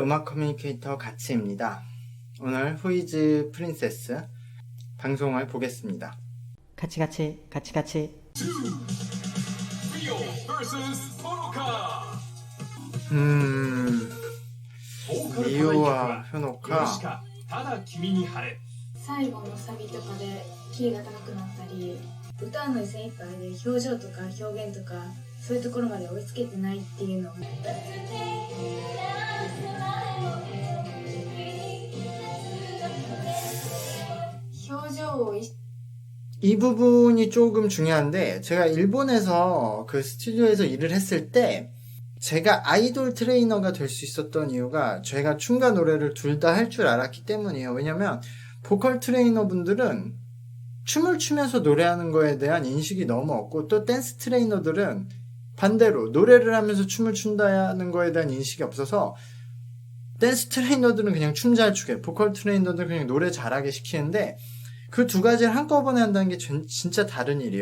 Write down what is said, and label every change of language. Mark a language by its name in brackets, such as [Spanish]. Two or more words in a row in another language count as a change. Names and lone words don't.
[Korean] 음악 커뮤니케이터 가치입니다. 오늘 후이즈 프린세스 방송을 보겠습니다. 같이. Rio vs Honoka. 리오와 효노카 [Japanese] ただ君に晴れ。最後のサビとかでキーが高くなったり、歌うのに精一杯で表情とか表現とかそういうところまで追いつけてないっていうのを表情を意識 [Korean] 이 부분이 조금 중요한데, 제가 일본에서 그 스튜디오에서 일을 했을 때 제가 아이돌 트레이너가 될 수 있었던 이유가 제가 춤과 노래를 둘 다 할 줄 알았기 때문이에요. 왜냐면 보컬 트레이너 분들은 춤을 추면서 노래하는 거에 대한 인식이 너무 없고, 또 댄스 트레이너들은 반대로 노래를 하면서 춤을 춘다는 거에 대한 인식이 없어서 댄스 트레이너들은 그냥 춤 잘 추게, 보컬 트레이너들은 그냥 노래 잘하게 시키는데, 그 두 가지를 한꺼번에 한다는 게 진짜 다른 일이에요.